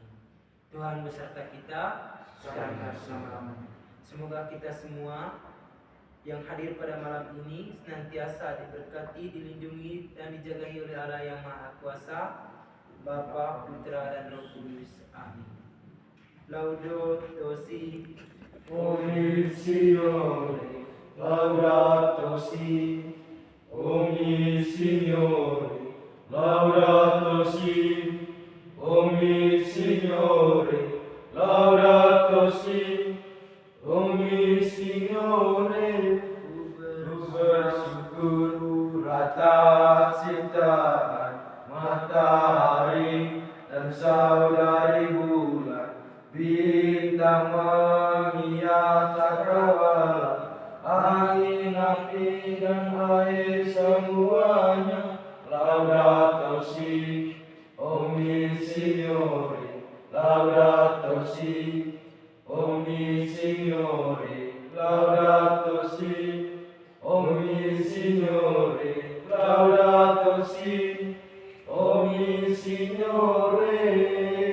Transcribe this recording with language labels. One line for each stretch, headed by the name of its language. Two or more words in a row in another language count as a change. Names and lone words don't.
Indonesian: Tuhan beserta kita sekarang dan selama-lamanya. Semoga kita semua yang hadir pada malam ini senantiasa diberkati, dilindungi, dan dijagai oleh Allah yang Maha Kuasa, Bapa, Putra, dan Roh Kudus. Amin.
Italian: Laudato Si, Signore, Laudato Si, Omni Signore, Laudato Si, Omni Signore, Laudato Si, Omni Signore.
Indonesian: Ku bersyukur atas ciptaan matahari dan saudari bulan, bintang menghias cakrawala, angin, api, dan air semuanya.
Italian: Laudato Si, Omni Signore, Laudato Si, Omni Signore, Laudato Si, Omni Signore, Laudato Si, Omni Signore.